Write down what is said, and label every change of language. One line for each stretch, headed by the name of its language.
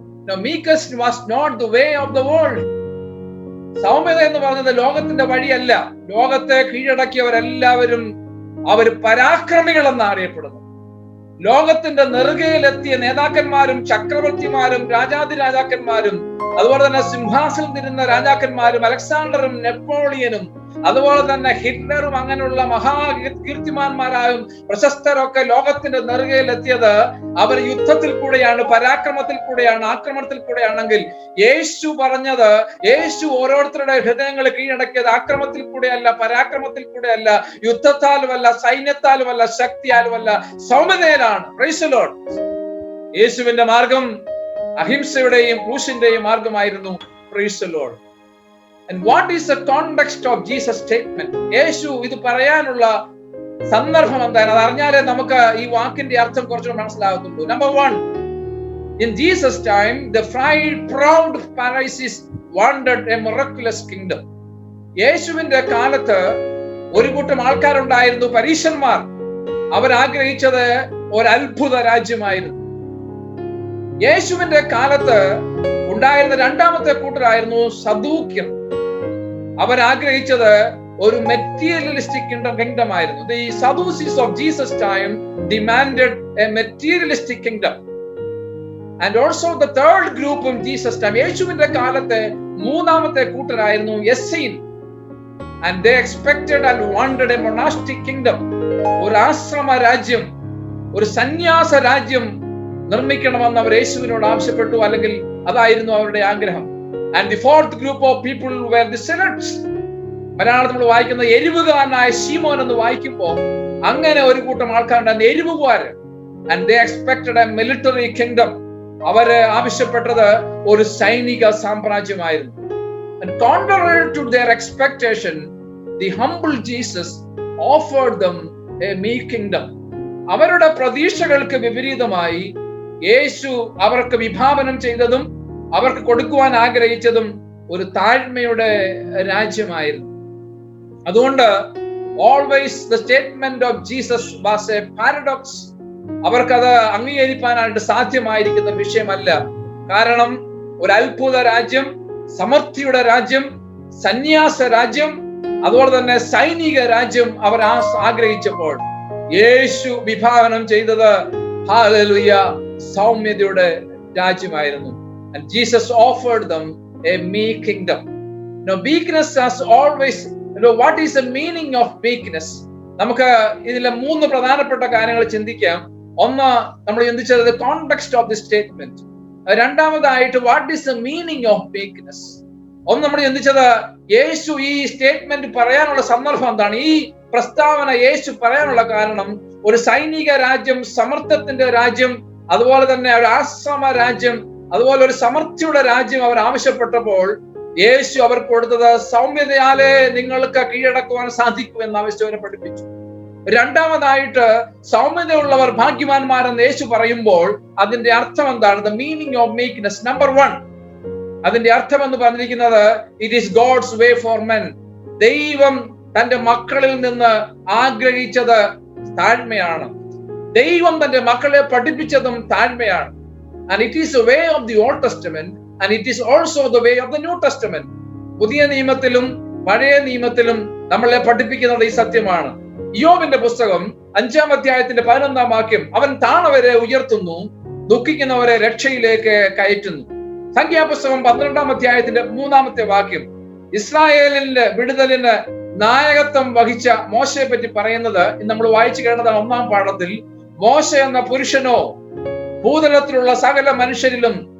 English: The meekest was not the way of the world.
Malayalam: സൗമ്യത എന്ന് പറഞ്ഞത് ലോകത്തിന്റെ വഴിയല്ല. ലോകത്തെ കീഴടക്കിയവരെല്ലാവരും അവർ പരാക്രമികൾ എന്ന് അറിയപ്പെടുന്നു. ലോകത്തിന്റെ നെറുകയിലെത്തിയ നേതാക്കന്മാരും ചക്രവർത്തിമാരും രാജാതിരാജാക്കന്മാരും അതുപോലെ തന്നെ സിംഹാസനത്തിരുന്ന രാജാക്കന്മാരും അലക്സാണ്ടറും നെപ്പോളിയനും അതുപോലെ തന്നെ ഹിറ്റ്ലറും അങ്ങനെയുള്ള മഹാകീർത്തിമാന്മാരായും പ്രശസ്തരൊക്കെ ലോകത്തിന്റെ നെറുകയിലെത്തിയത് അവർ യുദ്ധത്തിൽ കൂടെയാണ്, പരാക്രമത്തിൽ കൂടെയാണ്, ആക്രമണത്തിൽ കൂടെയാണെങ്കിൽ യേശു പറഞ്ഞത്, യേശു ഓരോരുത്തരുടെ ഹൃദയങ്ങൾ കീഴടക്കിയത് ആക്രമത്തിൽ കൂടെയല്ല, പരാക്രമത്തിൽ കൂടെയല്ല, യുദ്ധത്താലുമല്ല, സൈന്യത്താലുമല്ല, ശക്തിയാലുമല്ല, സൗമ്യതയിലാണ്.
English: Praise the lord.
Malayalam: യേശുവിന്റെ മാർഗം അഹിംസയുടെയും ക്രൂശിന്റെയും മാർഗമായിരുന്നു. Praise the Lord.
English: And what is the context of Jesus' statement?
Malayalam: യേശു ഇത് പറയാനുള്ള സന്ദർഭം എന്താണ്? അത് അറിഞ്ഞാലേ നമുക്ക് ഈ വാക്കിന്റെ അർത്ഥം കുറച്ചുകൂടെ മനസ്സിലാകുന്നുള്ളൂ.
English: Number 1, in Jesus' time, the proud Pharisees wanted a miraculous kingdom.
Malayalam: യേശുവിന്റെ കാലത്ത് ഒരു കൂട്ടം ആൾക്കാരുണ്ടായിരുന്നു, പരീശന്മാർ. അവർ ആഗ്രഹിച്ചത് ഒരു അത്ഭുത രാജ്യമായിരുന്നു. യേശുവിന്റെ കാലത്ത് ഉണ്ടായിരുന്ന രണ്ടാമത്തെ കൂട്ടരായിരുന്നു സദൂക്യർ. അവർ ആഗ്രഹിച്ചത് ഒരു
English: materialistic kingdom
Malayalam: ആയിരുന്നു.
English: The Sadducees of Jesus' time demanded a materialistic kingdom. And also the third group in Jesus' time,
Malayalam: യേശുവിന്റെ കാലത്തെ മൂന്നാമത്തെ കൂട്ടരായിരുന്നു എസ്സീൻ.
English: And they expected and wanted a monastic kingdom.
Malayalam: ഒരു ആശ്രമ രാജ്യം, ഒരു സന്യാസ രാജ്യം നിർമ്മിക്കണമെന്ന് അവർ യേശുവിനോട് ആവശ്യപ്പെട്ടു, അല്ലെങ്കിൽ അതായിരുന്നു അവരുടെ ആഗ്രഹം.
English: And the fourth group of people were the sinners.
Malayalam: മലയാളത്തിൽ നമ്മൾ വായിക്കുന്ന എരിവുകാരനായ ശീമോൻ എന്ന് വായിക്കുമ്പോൾ അങ്ങനെ ഒരു കൂട്ടം ആൾക്കാരുണ്ടായിരുന്നു, എരിവുകാര്.
English: And they expected a military kingdom.
Malayalam: അവര് ആവശ്യപ്പെട്ടത് ഒരു സൈനിക സാമ്രാജ്യമായിരുന്നു.
English: And contrary to their expectation, the humble Jesus offered them a meek kingdom.
Malayalam: അവരുടെ പ്രതീക്ഷകൾക്ക് വിപരീതമായി യേശു അവർക്ക് വിഭാവനം ചെയ്തതും അവർക്ക് കൊടുക്കുവാൻ ആഗ്രഹിച്ചതും ഒരു താഴ്മയുടെ രാജ്യമായിരുന്നു.
English: അതുകൊണ്ട് always the statement of Jesus was a paradox.
Malayalam: അവർക്കത് അംഗീകരിക്കാനായിട്ട് സാധ്യമായിരിക്കുന്ന വിഷയമല്ല. കാരണം ഒരു അത്ഭുത രാജ്യം, സമൃദ്ധിയുടെ രാജ്യം, സന്യാസ രാജ്യം, അതുപോലെ തന്നെ സൈനിക രാജ്യം അവർ ആഗ്രഹിച്ചപ്പോൾ യേശു വിഭാവനം ചെയ്തത് hallelujah സൗമ്യതയുടെ രാജ്യമായിരുന്നു.
English: And Jesus offered them a meek kingdom. Now meekness has always, what is the meaning of meekness?
Malayalam: നമുക്ക് ഇതിലെ 3 പ്രധാനപ്പെട്ട കാര്യങ്ങൾ ചിന്തിക്കാം. ഒന്ന്, നമ്മൾ ചിന്തിച്ചത്
English: Context of the statement.
Malayalam: രണ്ടാമതായിട്ട്
English: What is the meaning of meekness.
Malayalam: ഒന്ന്, നമ്മൾ ചിന്തിച്ചത് യേശു ഈ സ്റ്റേറ്റ്മെന്റ് പറയാനുള്ള സന്ദർഭം എന്താണ്, ഈ പ്രസ്താവന യേശു പറയാനുള്ള കാരണം ഒരു സൈനിക രാജ്യം, സമർത്ഥത്തിന്റെ രാജ്യം, അതുപോലെ തന്നെ ഒരു ആശ്രമ രാജ്യം, അതുപോലെ ഒരു സമൃദ്ധിയുടെ രാജ്യം അവർ ആവശ്യപ്പെട്ടപ്പോൾ യേശു അവർക്ക് കൊടുത്തത് സൗമ്യതയാലേ നിങ്ങൾക്ക് കീഴടക്കുവാൻ സാധിക്കും എന്ന് ആവശ്യം പഠിപ്പിച്ചു. രണ്ടാമതായിട്ട് സൗമ്യതയുള്ളവർ ഭാഗ്യവാന്മാരെന്ന് യേശു പറയുമ്പോൾ അതിന്റെ അർത്ഥം എന്താണ്?
English: The meaning of meekness. Number 1,
Malayalam: അതിന്റെ അർത്ഥം എന്ന് പറഞ്ഞിരിക്കുന്നത്
English: It is God's way for men.
Malayalam: ദൈവം തന്റെ മക്കളിൽ നിന്ന് ആഗ്രഹിച്ചത് താഴ്മയാണ്. ദൈവം തന്റെ മക്കളെ പഠിപ്പിച്ചതും താഴ്മയാണ്.
English: And it is the way of the Old Testament and it is also the way of the New Testament.
Malayalam: പുതിയ നിയമത്തിലും പഴയ നിയമത്തിലും നമ്മളെ പഠിപ്പിക്കുന്നത് ഈ സത്യമാണ്. യോബിന്റെ പുസ്തകം 5-ാം അധ്യായത്തിന്റെ 11-ാം വാക്യം, അവൻ താണവരെ ഉയർത്തുന്നു, ദുഃഖിക്കുന്നവരെ രക്ഷയിലേക്ക് കയറ്റുന്നു. സംഖ്യാപുസ്തകം 12-ാം അധ്യായത്തിന്റെ 3-ാമത്തെ വാക്യം, ഇസ്രായേലിന്റെ വിടുതലിന് നായകത്വം വഹിച്ച മോശയെ പറ്റി പറയുന്നത് നമ്മൾ വായിച്ചു കേട്ടതാണ് 1-ാം പാഠത്തിൽ. മോശ എന്ന പുരുഷനോ ഭൂതലത്തിലുള്ള സകല മനുഷ്യരിലും